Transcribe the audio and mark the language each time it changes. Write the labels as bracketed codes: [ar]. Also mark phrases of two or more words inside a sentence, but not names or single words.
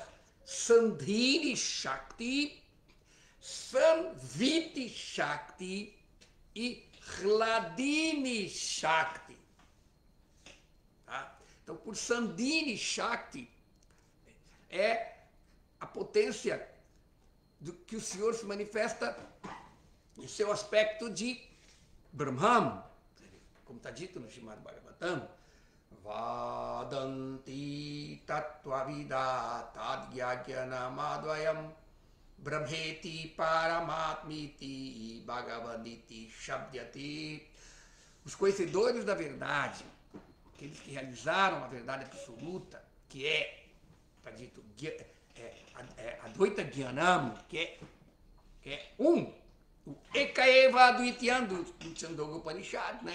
[sa] Sandhini Shakti, Samviti Shakti e Hladini Shakti. [pt] Tá? Então, por Sandhini Shakti, é a potência do que o Senhor se manifesta em seu aspecto de Brahman, como está dito no Srimad Bhagavatam, [sa] Vadanti Tattvavida Tadgyagyanam Brahmeti Paramatmiti Bhagavaditi Shabdyati. [pt] Os conhecedores da verdade, aqueles que realizaram a verdade absoluta, que está dito, [sa] Advaita Gyanam, [pt] que é um, o [sa] Ekaeva Advityan [pt] do Chandogya Upanishad, né?